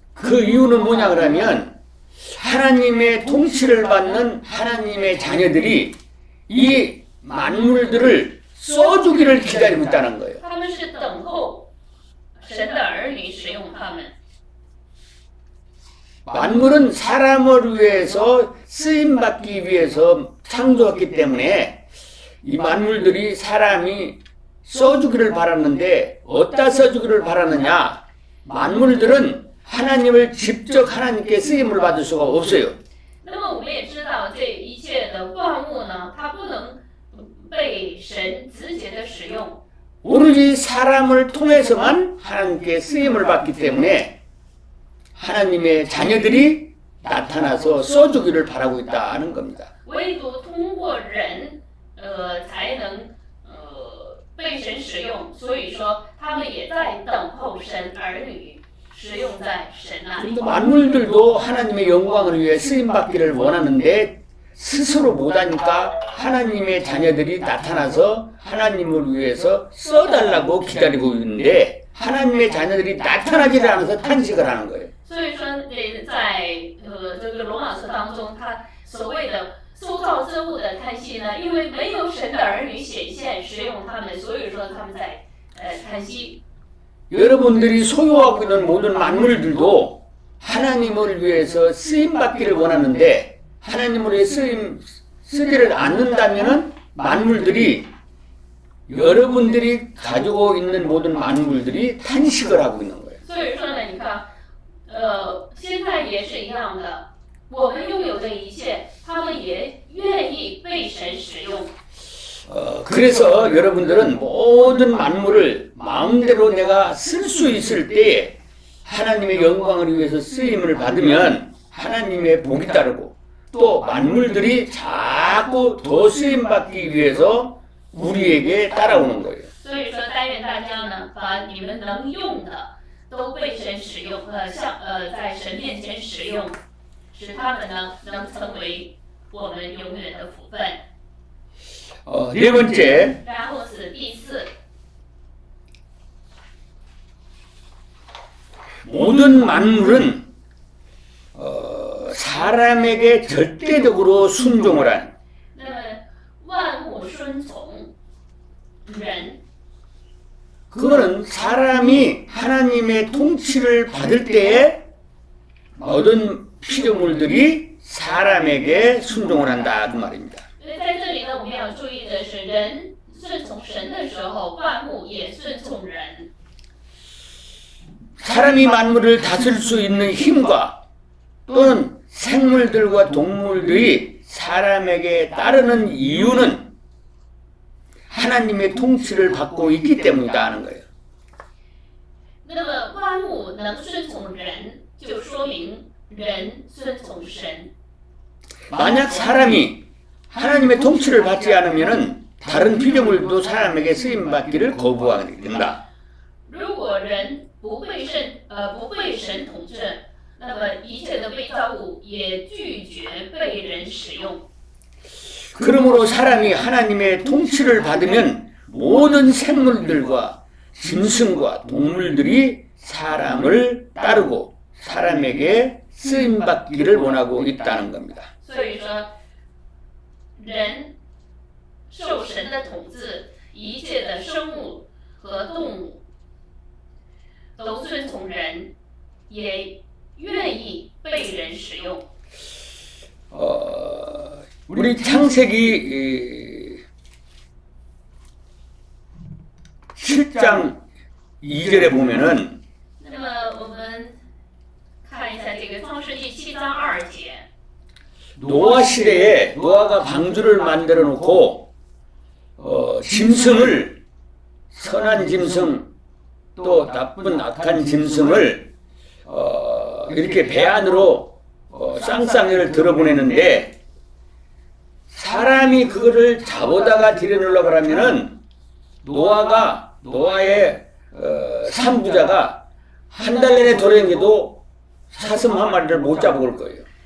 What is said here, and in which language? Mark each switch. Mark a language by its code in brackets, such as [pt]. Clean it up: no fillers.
[ko] 그 이유는 뭐냐 그러면 하나님의 통치를 받는 하나님의 자녀들이 이 만물들을 써주기를 기다리고 있다는 거예요. [zh] 他们是等候神的儿女使用他们。 [ko] 만물은 사람을 위해서 쓰임받기 위해서 창조했기 때문에 이 만물들이 사람이 써주기를 바랐는데 어디다 써주기를 바라느냐? 만물들은 하나님을 직접 하나님께 쓰임을 받을 수가 없어요. [zh] 那么我们也知道，这一切的万物呢，它不能被神直接的使用， [ko] 오로지 사람을 통해서만 하나님께 쓰임을 받기 때문에 하나님의 자녀들이 나타나서 써주기를 바라고 있다는 겁니다. [zh] 唯独通过人，才能被神使用。所以说，他们也在等候神儿女使用在神那里。 [ko] 만물들도 하나님의 영광을 위해 쓰임받기를 원하는데 스스로 못하니까 하나님의 자녀들이 나타나서 하나님을 위해서 써달라고 기다리고 있는데 하나님의 자녀들이 나타나지를 않아서 탄식을 하는 거예요. [zh] 所以说，在这个罗马书当中，他所谓的受造之物的叹息呢，因为没有神的儿女显现使用他们，所以说他们在叹息。 [ko] 여러분들이 소유하고 있는 모든 만물들도 하나님을 위해서 쓰임받기를 원하는데 하나님을 위해 쓰지를 않는다면 만물들이 여러분들이 가지고 있는 모든 만물들이 탄식을 하고 있는 거예요. [zh] 所以说呢，你看，现在也是一样的，我们拥有的一切，他们也愿意被神使用。 [ko] 그래서 여러분들은 모든 만물을 마음대로 내가 쓸 수 있을 때 하나님의 영광을 위해서 쓰임을 받으면 하나님의 복이 따르고 또 만물들이 자꾸 더 쓰임받기 위해서 우리에게 따라오는 거예요. [zh] 所以说，但愿大家呢，把你们能用的都被神使用，在神面前使用，使他们呢能成为我们永远的福分。 [ko] 네 번째, [zh] 然后是第四， [ko] 모든 만물은 사람에게 절대적으로 순종을 한 [zh] 那么万物顺从人， [ko] 그거는 사람이 하나님의 통치를 받을 때에 모든 피조물들이 사람에게 순종을 한다 그 말입니다. [zh] 所以在这里呢，我们要注意的是，人顺从神的时候，万物也顺从人。 [ko] 사람이 만물을 다스릴 수 있는 힘과 또는 생물들과 동물들이 사람에게 따르는 이유는 하나님의 통치를 받고 있기 때문이다 하는 거예요. [zh] 那么万物能顺从人，就说明人顺从神。 [ko] 만약 사람이 하나님의 통치를 받지 않으면 다른 피조물도 사람에게 쓰임받기를 거부하게 된다. [zh] 如果人不被神统治，那么一切的被造物也拒绝被人使用。 [ko] 그러므로 사람이 하나님의 통치를 받으면 모든 생물들과 짐승과 동물들이 사람을 따르고 사람에게 쓰임받기를 원하고 있다는 겁니다. [zh] 所以说，人受神的统治，一切的生物和动物都顺从人，也愿意被人使用。 [ko] 우리 창세기 7장 2절에 보면은 [zh] 那么我们看一下这个创世纪7章2节。 [ko] 노아 시대에 노아가 방주를 만들어 놓고 짐승을 선한 짐승 또 나쁜 악한 짐승을 이렇게 배 안으로 쌍쌍이를 들어보내는데 사람이 그거를 잡아다가 들여놓으려고 하면은 노아의 산부자가 한 달 내내 돌아다녀도 사슴 한 마리를 못 잡아올 거예요.